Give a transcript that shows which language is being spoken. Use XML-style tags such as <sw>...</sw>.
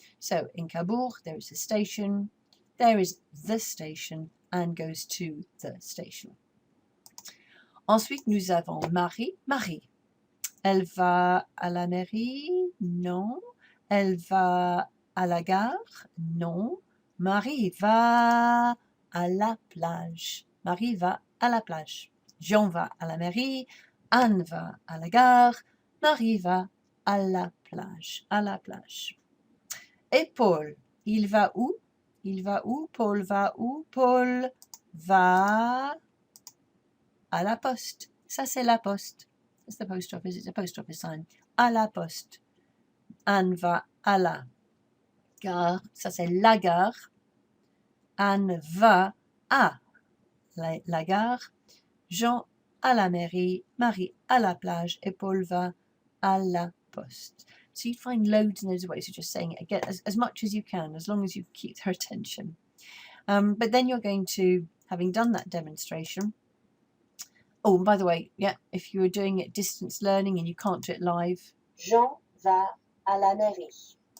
<en>So in Cabourg, there is a station. There is the station. Anne goes to the station.</en> <fr>Ensuite, nous avons Marie. Marie. Elle va à la mairie? Non. Elle va à la gare? Non. Marie va à la plage. Marie va à la plage. Jean va à la mairie. Anne va à la gare. Marie va à la plage. À la plage. Et Paul, il va où? Il va où? Paul va où? Paul va à la poste. Ça c'est la poste.</fr> <en>It's the post office. It's a post office sign.</en> <fr>À la poste. Anne va à la gare. Ça c'est la gare. Anne va à la gare. Jean à la mairie, Marie à la plage, et Paul va à la poste.</fr> <en>So you find loads and loads of ways of just saying it again, as much as you can, as long as you keep their attention. But then you're going to, having done that demonstration, oh, and by the way, yeah, if you were doing it distance learning and you can't do it live,</en> <fr>Jean va à la mairie.</fr>